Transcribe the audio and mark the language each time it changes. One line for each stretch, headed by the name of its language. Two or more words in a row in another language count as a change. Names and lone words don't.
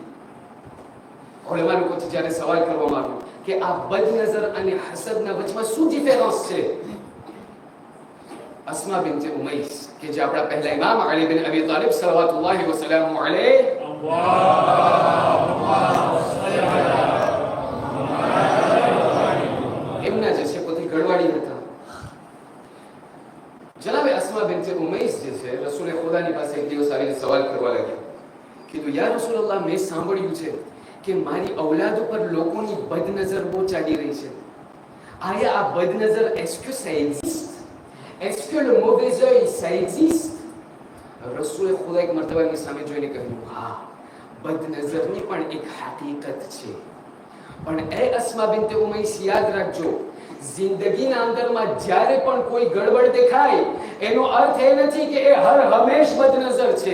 Gujarati: ઓલેમા લોકોથી જ્યારે સવાલ કરવામાં આવ્યો કે આ બદનજર અને હસદના વચમાં શું ડિફરન્સ છે, અસ્મા બિન્ટ ઉમૈસ કે જે આપણા પહેલા ઇમામ અલી બિન અબી તાલિબ
Arabic: صلى الله وسلم عليه
Gujarati: એમના જે છે પોતે ગઢવાડી હતા. જનાબે અસ્મા બિન્ટ ઉમૈસ જે છે રસૂલે ખુદાની પાસે એક દિવસ આવીને સવાલ કરવા લાગ્યા. કીધું
Arabic: يا رسول الله,
Gujarati: મેં સાંભળ્યું છે કે મારી ઔલાદ ઉપર લોકોની બદનજર બહુ ચાલી રહી છે. આયા આ બદનજર
French: est-ce que ça existe? Est-ce que le mauvais œil ça existe?
Gujarati: રસૂલે ખુદા એક મરતબા એમની સામે જોઈને કહ્યું, હા, બદનજરની પણ એક હકીકત છે. પણ એ અસ્મા બિન્ટ ઉમૈસ યાદ રાખજો, જિંદગીના અંદરમાં જ્યારે પણ કોઈ ગડબડ દેખાય એનો અર્થ એ નથી કે એ હર હંમેશ બદનજર છે.